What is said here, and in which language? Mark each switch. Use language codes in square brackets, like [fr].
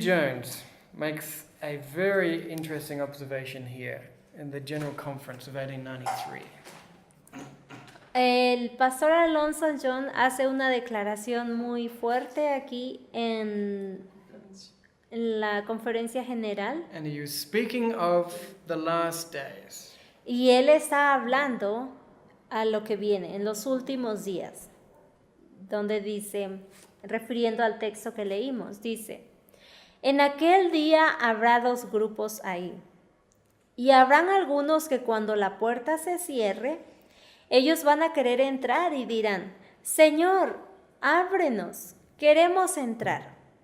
[en] Jones makes a very interesting observation here in the General Conference of 1893. [es] El pastor Alonso John hace una declaración muy fuerte aquí en la conferencia general. [en] And he was speaking of the last days. [es] Y él está hablando a lo que viene, en los últimos días, donde dice, refiriendo al texto que leímos, dice: En aquel día habrá dos grupos ahí, y habrán algunos que cuando la puerta se cierre, ellos van a querer entrar y dirán: Señor, ábrenos, queremos entrar.